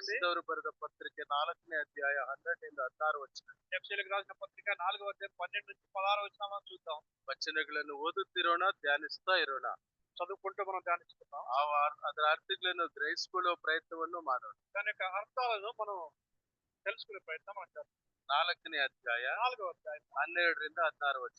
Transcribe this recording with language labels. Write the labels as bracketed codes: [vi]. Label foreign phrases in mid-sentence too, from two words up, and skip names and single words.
[kn] ಎಫೆಸದವರು ಬರೆದ ಪತ್ರಿಕೆ 4ನೇ ಅಧ್ಯಾಯ 12ರಿಂದ 16 ವಚನ. [te] ఎఫెసీయులకు రాసిన పత్రిక 4వ అధ్యాయం 12 నుంచి 16 వచనాలను చూద్దాం. [kn] ವಚನಗಳನ್ನು ಓದುತ್ತಿರೋಣ, ಧ್ಯಾನಿಸ್ತಾ ಇರೋಣ. [te] చదువుకుంటూ మనం ధ్యానించుకుందాం. [kn] ಅದರ ಅರ್ಥಗಳನ್ನು ಗ್ರಹಿಸಿಕೊಳ್ಳುವ ಪ್ರಯತ್ನವನ್ನು ಮಾಡೋಣ. [te] దాని యొక్క అర్థాలను మనం తెలుసుకునే ప్రయత్నం మనం చేద్దాం. [kn] 4ನೇ ಅಧ್ಯಾಯ [te] 4వ అధ్యాయం [kn] 12ರಿಂದ 16 ವಚನ.